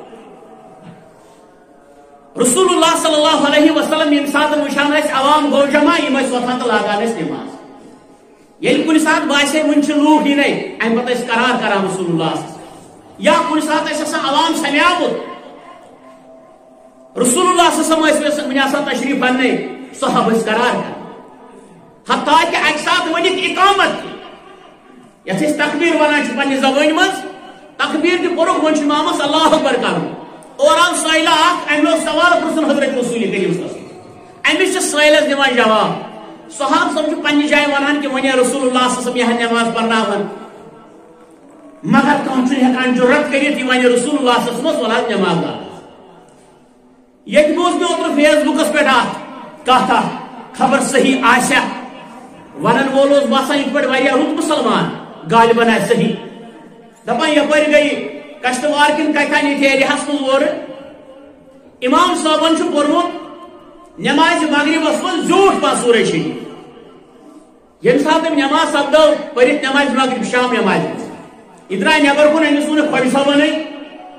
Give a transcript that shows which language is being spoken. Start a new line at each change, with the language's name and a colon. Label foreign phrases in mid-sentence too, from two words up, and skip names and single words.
Kashmiri: رسول اللہ
Arabic: صلی اللہ علیہ وسلم
Kashmiri: ییٚمہِ ساتہٕ وٕچھان ٲسۍ عوام گوٚو جمع یِم ٲسۍ وۄتھان تہٕ لاگان ٲسۍ نٮ۪ماز ییٚلہِ کُنہِ ساتہٕ باسے وٕنہِ چھِ لوٗکھ یِنَے اَمہِ پتہٕ ٲسۍ قرار کران رسول اللہ یا کُنہِ ساتہٕ ٲسۍ آسان عوام سمیٛامُت رسول اللہ
Arabic: صلی اللہ علیہ وسلم
Kashmiri: وٕنہِ آسان تشریٖف اننے صحابہ ٲسۍ قرار کران حتیٰ کہ اکہِ ساتہٕ ؤنِتھ اقامت تہِ یتھ أسۍ تکبیٖر ونان چھِ پننہِ زبٲنۍ منٛز تکبیٖر تہِ کوٚرُکھ وۄنۍ چھُ امامس
Arabic: اللہ اکبر
Kashmiri: کرُن اور آو سٲیلہ اکھ أمۍ لوگ سوال پرژھُن حضرت رسول کریم
Arabic: صلی اللہ علیہ وسلم
Kashmiri: أمِس چھِ سٲیلس دِوان جواب صحابہٕ صٲب چھُ پننہِ جایہِ ونان کہ وۄنۍ رسول اللہ
Arabic: صلی اللہ علیہ وسلم
Kashmiri: یہن نماز پرناوان مگر کانٛہہ چھُنہٕ ہٮ۪کان جُرت کٔرِتھ یہِ وَنہِ رسول اللہ
Arabic: صلی اللہ علیہ وسلم
Kashmiri: وَل حظ نماز لاگ ییٚتہِ بوٗز مےٚ اوترٕ فیس بُکس پٮ۪ٹھ اکھ کتھ اکھ خبر صحیح آسہِ ونن وول اوس باسان یِتھ پٲٹھۍ واریاہ رُت مُسلمان غالباً آسہِ صحیح دپان یپٲرۍ گٔے کشتوار کِنۍ کتھن ییٚتہِ ایریاہس منٛز اورٕ امام صٲبن چھُ پوٚرمُت نمازِ مغربس منٛز زیوٗٹھ پہن سورہ شریٖف ییٚمہِ ساتہٕ أمۍ نماز سپدٲو پٔرِتھ نمازِ مغرب شام نمازِ منٛز یہِ درٛاے نٮ۪بر کُن أمِس ووٚنُکھ خۄجہِ صٲبنٕے